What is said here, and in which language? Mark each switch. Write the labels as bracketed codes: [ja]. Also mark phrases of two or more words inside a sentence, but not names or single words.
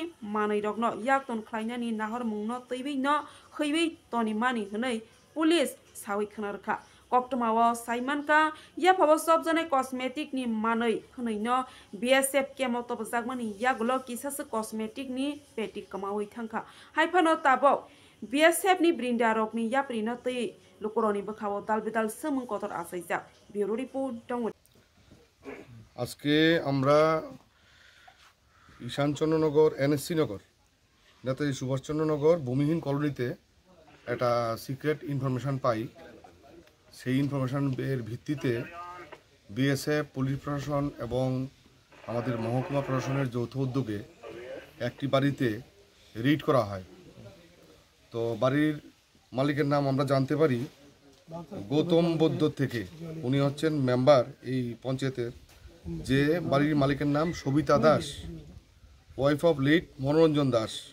[trp] manai rokno yakton khlaina ni nahor mungno teiwi no haiwi toni mani hnai police sawi khnarkha Koktamawa Saimanka ya phaw sobjanai cosmetic ni manai hnai no BSF kemo to bajagmani yaglo kisas cosmetic ni peti kamawi thangkha haifano tabo BSF ni brindarok ni yaprino tei lukoroni bkhawo dalbidal samung kotor asaijak [en] bureau report [trp] dong [bn] আজকে আমরা ঈশানচন্দ্রনগর NSC নগর নেতাজি সুভাষচন্দ্রনগর ভূমিহীন কলোনিতে একটা [en] secret information [bn] পাই সেই ইনফরমেশনের ভিত্তিতে BSF পুলিশ প্রশাসন এবং আমাদের মহকুমা প্রশাসনের যৌথ উদ্যোগে একটি বাড়িতে রেড করা হয় তো বাড়ির মালিকের নাম আমরা জানতে পারি গৌতম বৈদ্য থেকে উনি হচ্ছেন মেম্বার এই পঞ্চায়েতের যে বাড়ির মালিকের নাম সবিতা দাস [en] wife of late [bn] মনোরঞ্জন দাস